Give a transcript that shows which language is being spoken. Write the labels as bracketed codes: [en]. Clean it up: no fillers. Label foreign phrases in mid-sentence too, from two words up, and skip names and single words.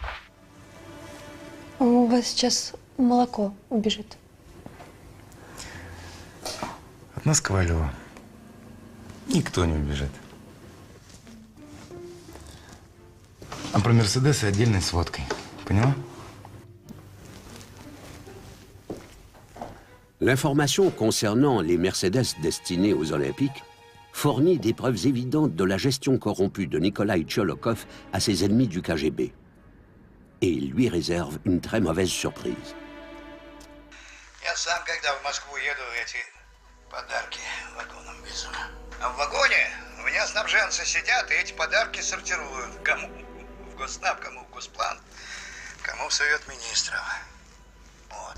[ru] У вас сейчас молоко убежит. От нас, Ковалева, никто не убежит. А про Мерседесы отдельной сводкой. Поняла? [fr] L'information concernant les Mercedes destinés aux Olympiques fournit des preuves évidentes de la gestion corrompue de Nikolai Tcholokov à ses ennemis du KGB. Et il lui réserve une très mauvaise surprise. [ru] Я сам, когда в Москву еду, эти подарки вагоном везу. А в вагоне у меня снабженцы сидят и эти подарки сортируют. Кому в Госнаб, кому в Госплан, кому в Совет Министров. Вот.